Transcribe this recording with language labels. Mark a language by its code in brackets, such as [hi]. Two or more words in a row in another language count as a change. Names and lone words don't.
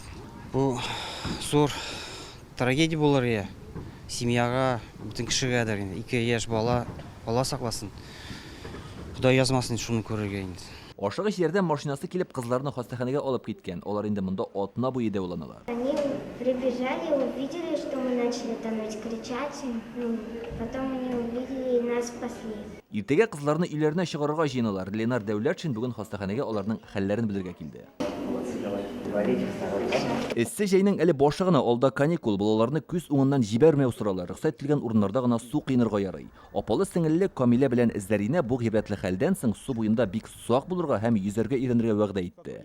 [tt] Бу зур трагедия булыр я. Семьяга, бүтән кешегә дә инде 2 яшь бала сакласын. Худай язмасын шуны күрергә инде. Ашыгыч ярдәм машинасы килеп кызларны хастаханәгә алып киткән. Алар инде монда атна буе дәваланалар. [ru] Они прибежали, увидели, что мы начали тонуть, кричать. Потом они увидели и нас спасли. [tt] Иртәгә кызларны өйләренә чыгарырга җыеналар. Ленар Дәүләтшин бүген хастаханәгә аларның хәлләрен белергә килде. Эссе җәйнең әле башы гына, алда каникул, балаларны күз уңыннан җибәрмәү соралар. Рөхсәт ителгән урыннарда гына су кыйнырга ярый. Апалы сеңелле Камилә белән Зәринә бу гыйбрәтле хәлдән соң су буенда бик сак булырга һәм йөзәргә өйрәнергә вәгъдә итте.